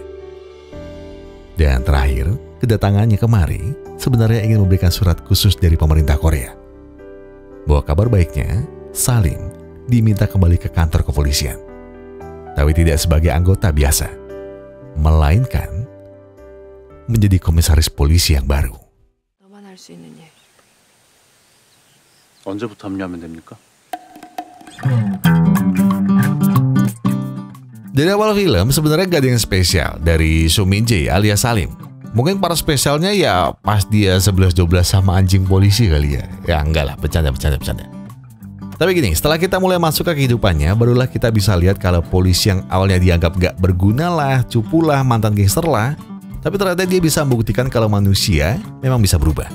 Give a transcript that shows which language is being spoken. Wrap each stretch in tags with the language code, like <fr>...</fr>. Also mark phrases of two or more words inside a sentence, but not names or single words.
<id>Dan terakhir, kedatangannya kemari sebenarnya ingin memberikan surat khusus dari pemerintah Korea. Bahwa kabar baiknya, Salim diminta kembali ke kantor kepolisian. Tapi tidak sebagai anggota biasa, melainkan menjadi komisaris polisi yang baru.</id> <ko>너만 할 수 있는 일. 언제부터 합류하면 됩니까?</ko> <id>Dari awal film sebenarnya gak ada yang spesial dari Soo Min-jae alias Salim. Mungkin para spesialnya ya pas dia 11-12 sama anjing polisi kali ya. Ya enggak lah, bercanda. Tapi gini, setelah kita mulai masuk ke kehidupannya, barulah kita bisa lihat kalau polisi yang awalnya dianggap gak berguna lah, cupu lah, mantan gangster lah, tapi ternyata dia bisa membuktikan kalau manusia memang bisa berubah.</id>